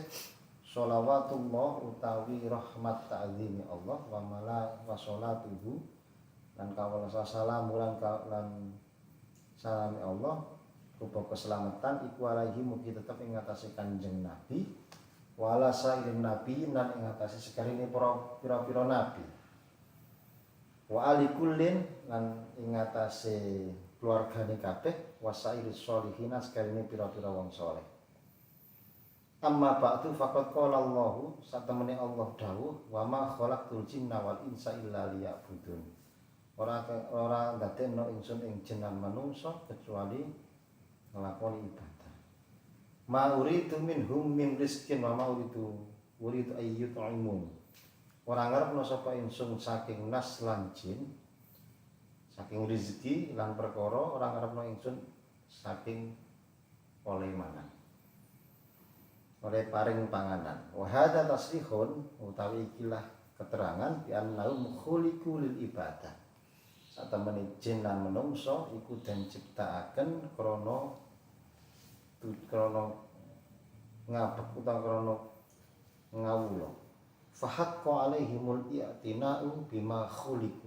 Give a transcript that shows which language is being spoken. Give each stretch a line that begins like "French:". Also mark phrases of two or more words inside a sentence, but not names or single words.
Javanese: Sholawatullah utawi rahmat ta'zimi Allah wa mala
Arabic: وصلاته
Javanese: lan kawula salam lan salami Allah rupa keselamatan iku alaihi mugi tetep ing atase Kanjeng Nabi
Arabic: وعلى سائر النبي
Javanese: lan ing atase sekarine pira-pira nabi
Arabic: وآل كل
Javanese: lan ing atase keluargane kabeh
Arabic: وسائر الصالحين
Javanese: sekarine pira-pira wong saleh.
Arabic: أما بعد فقد قال الله,
Javanese: satemene Allah dawuh,
Arabic: وما خلقت الجن والإنس إلا ليعبدون.
Javanese: Ora ndadekno ingsun ing jin lan manungsa kecuali nglakoni ibadah.
Arabic: ما أريد منهم من رزق وما أريد أن يطعمون.
Javanese: Ora ngarepno sapa ingsun saking nas lan jin, saking rezeki lan perkara, ora ngarepno ingsun saking oleh mangan, oleh paring panganan.
Arabic: وهذا تصريح
Javanese: utawi ikilah keterangan
Arabic: بأنهم خلقوا للعبادة.
Javanese: Satemene jin lan manungsa iku den ciptakaken krana ngabek utawa krana ngawula.
Arabic: فحق عليهم الاعتناء بما خلقوا.